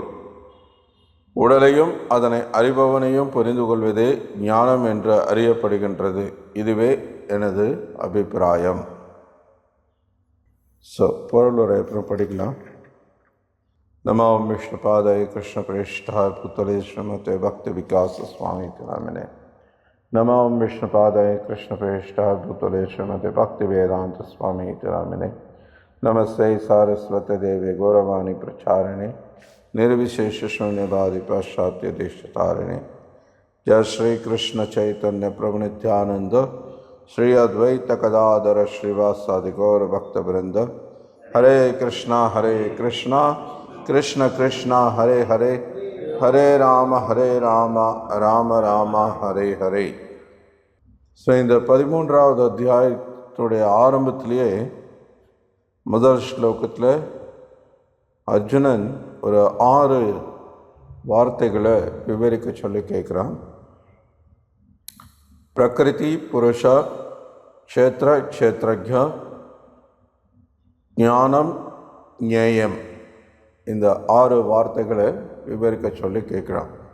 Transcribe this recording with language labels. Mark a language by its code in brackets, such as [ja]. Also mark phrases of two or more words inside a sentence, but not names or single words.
[ta] உடலையும் அதனை அறிபவனையும் புரிந்து கொள்வதே ஞானம் என்று அறியப்படுகின்றது. இதுவே எனது அபிப்பிராயம். பொருளுரை அப்புறம் படிக்கலாம். [sa] नमो विष्णुपादाय कृष्ण प्रेष्ठाय भूतले श्रीमते भक्ति विकास स्वामी नामिने. नमो विष्णुपादाय कृष्णप्रेष्ठाय भूतले श्रीमते भक्ति वेदांत स्वामी नामिने. नमस्ते सारस्वती देवे गौरवाणी प्रचारिणे निर्विशेष शून्यवादी पाश्चात्य देशतारिणे. जय श्री कृष्ण चैतन्य प्रभु नित्यानंद श्री अद्वैत कदाधर श्रीवासादि गौर भक्तवृंद. हरे कृष्णा कृष्ण कृष्णा हरे हरे, हरे राम राम राम हरे हरे. [ta] இந்த 13வது அத்தியாயத்துடைய ஆரம்பத்திலேயே முதல் ஸ்லோகத்தில் அர்ஜுனன் ஒரு 6 வார்த்தைகளை விவரிக்க சொல்லி கேட்குறான். [sa] प्रकृति पुरुष क्षेत्र क्षेत्रज्ञ ज्ञानम् ज्ञेयम्, [ta] இந்த 6 வார்த்தைகளை விவரிக்க சொல்லி கேட்குறான்.